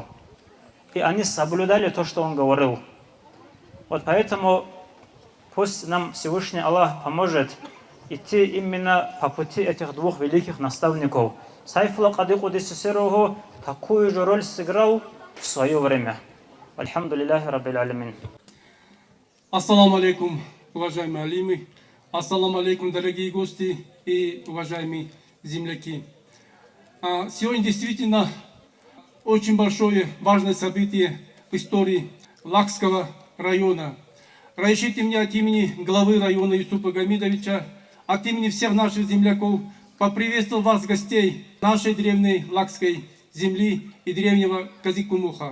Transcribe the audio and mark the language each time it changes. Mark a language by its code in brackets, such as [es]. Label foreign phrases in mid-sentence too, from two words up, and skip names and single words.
[ru] И они соблюдали то, что он говорил. Вот поэтому пусть нам Всевышний Аллах поможет идти именно по пути этих двух великих наставников. Сайфулла Кади Кудиссируху такую же роль сыграл в свое время. [ar] الحمد لله رب العالمين. السلام عليكم, [ru] уважаемые алимы. [ar] السلام عليكم, [ru] дорогие гости и уважаемые земляки. Сегодня действительно очень большое важное событие в истории Лакского района. Разрешите мне от имени главы района Юсупа Гамидовича, от имени всех наших земляков поприветствовать вас, гостей нашей древней Лакской земли и древнего Казикумуха.